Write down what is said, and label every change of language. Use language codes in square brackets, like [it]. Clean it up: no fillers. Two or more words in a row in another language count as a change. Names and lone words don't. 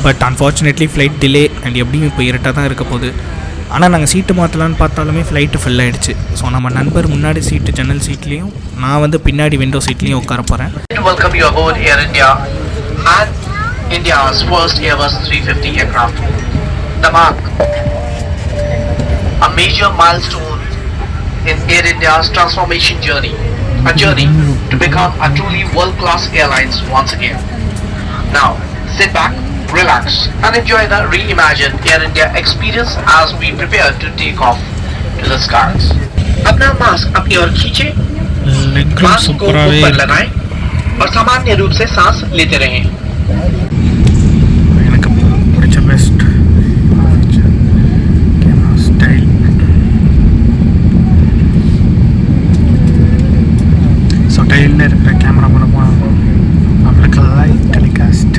[en] but unfortunately flight delay and [ta] எப்படியும் இப்போ இருட்டாக தான் இருக்க போகுது. ஆனால் நாங்கள் சீட்டு மாற்றலான்னு பார்த்தாலுமே [en] flight fill [ta] ஆகிடுச்சு. ஸோ நம்ம நண்பர் முன்னாடி சீட்டு ஜன்னல் சீட்லேயும், நான் வந்து பின்னாடி [en] window seatலேயும் [ta] உட்கார போகிறேன். [en] Welcome you aboard Air India and India's first Airbus 350 aircraft. The mark, a major milestone in Air India's transformation journey, a journey to become a truly world-class airlines once again. Now, sit back, relax and enjoy the reimagined Air India experience as we prepare to take off to the skies. [hi] अपना मास्क अपनी ओर खींचे, मास्क को मुंह पर लगाएं और सामान्य रूप से सांस लेते रहें. [ta] எனக்கு பிடிச்ச [en] best camera style. [ta] ஸோ டைலில் இருக்கிற கேமரா பண்ண போனால் நம்மளுக்கு [en] live telecast.